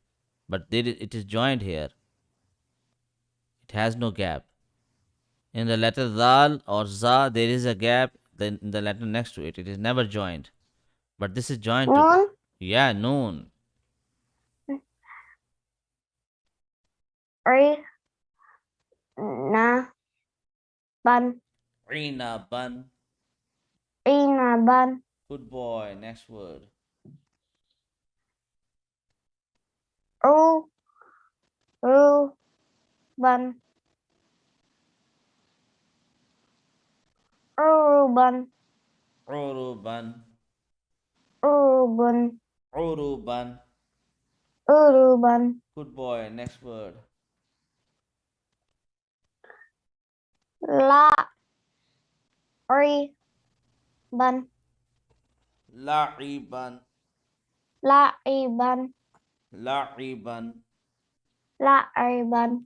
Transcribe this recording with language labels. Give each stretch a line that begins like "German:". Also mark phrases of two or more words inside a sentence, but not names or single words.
English: But it is joined here. It has no gap. In the letter zal or za, there is a gap then in the letter next to it. It is never joined. But this is joined to.
Arabic: Noon.
English: Yeah, noon.
Arabic: Ori. Na. Ban. Rina ban. Ina. Ban.
English: Good boy. Next word.
Arabic: Ru. Ru. Ban. Uruban. Uruban. Uruban. Uruban. Uruban.
English: Good boy. Next word.
Arabic: La. Ri. Ban. La'iban. La'iban. La'iban. La'iban.